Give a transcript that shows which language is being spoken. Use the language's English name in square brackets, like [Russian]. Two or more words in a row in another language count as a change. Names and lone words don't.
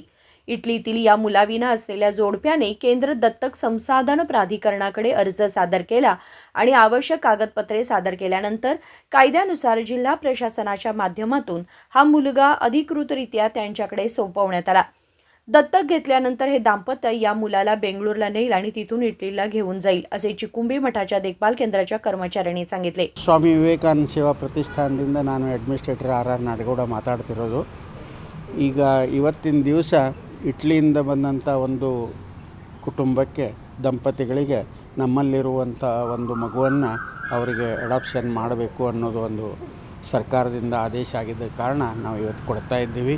[Marathi] इटलीतील या मुलाविना असलेल्या जोडप्याने केंद्र दत्तक संसाधन प्राधिकरणाकडे अर्ज सादर केला आणि आवश्यक कागदपत्रे सादर केल्यानंतर कायद्यानुसार जिल्हा प्रशासनाच्या माध्यमातून हा मुलगा अधिकृतरित्या त्यांच्याकडे सोपवण्यात आला. दत्तक घेतल्यानंतर हे दाम्पत्य या मुलाला बेंगळूरला नेईल आणि तिथून इटलीला घेऊन जाईल, असे चिकुंबी मठाच्या देखभाल केंद्राच्या कर्मचाऱ्यांनी सांगितले. [Kannada] ಸ್ವಾಮಿ ವಿವೇಕಾನಂದ ಸೇವಾ ಪ್ರತಿಷ್ಠಾನದಿಂದ ನಾನು ಅಡ್ಮಿನಿಸ್ಟ್ರೇಟರ್ ಆರ್ ನಾಡಗೌಡ ಮಾತಾಡ್ತಿರೋದು. ಈಗ ಇವತ್ತಿನ ದಿವಸ ಇಟ್ಲಿಯಿಂದ ಬಂದಂಥ ಒಂದು ಕುಟುಂಬಕ್ಕೆ ದಂಪತಿಗಳಿಗೆ ನಮ್ಮಲ್ಲಿರುವಂಥ ಒಂದು ಮಗುವನ್ನು ಅವರಿಗೆ ಅಡಾಪ್ಷನ್ ಮಾಡಬೇಕು ಅನ್ನೋದು ಒಂದು ಸರ್ಕಾರದಿಂದ ಆದೇಶ ಆಗಿದ್ದ ಕಾರಣ ನಾವು ಇವತ್ತು ಕೊಡ್ತಾ ಇದ್ದೀವಿ.